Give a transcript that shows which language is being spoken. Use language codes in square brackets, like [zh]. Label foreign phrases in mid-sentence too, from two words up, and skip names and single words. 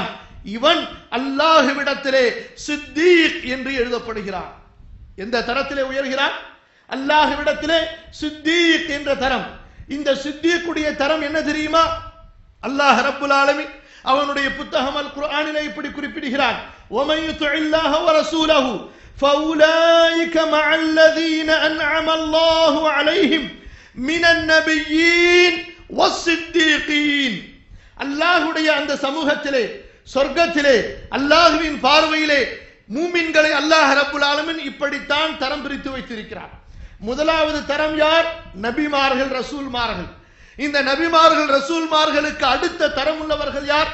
[ta] இவன் அல்லாஹ்விடத்திலே சித்தீக் என்று எழுதப்படுகிறான். எந்த தரத்திலே உயர்கிறான்? அல்லாஹ்விடத்திலே சித்தீக் என்ற தரம். இந்த சித்தீக்குடைய தரம் என்ன தெரியுமா? [ar] الله رب العالمين [ta] அவனுடைய புத்தகம் அல் குர்ஆனிலே இப்படி குறிப்பிடுகிறான், [ar] وَمَن يُطِعِ اللَّهَ وَرَسُولَهُ فَأُولَٰئِكَ مَعَ الَّذِينَ أَنْعَمَ اللَّهُ عَلَيْهِمْ مِنَ النَّبِيِّينَ وَالصِّدِّيقِينَ. [ta] அல்லாஹ்வுடைய அந்த சமூகத்திலே, சொர்க்கத்திலே, அல்லாஹ்வின் பார்வையிலே மூமின்களை [ar] الله رب العالمين [ta] இப்படித்தான் தரம் பிரித்து வைத்திருக்கிறார். முதலாவது தரம் யார்? நபிமார்கள், ரசூல்மார்கள். இந்த நபிமார்கள், ரசூல்மார்களுக்கு அடுத்த தரம் உள்ளவர்கள் யார்?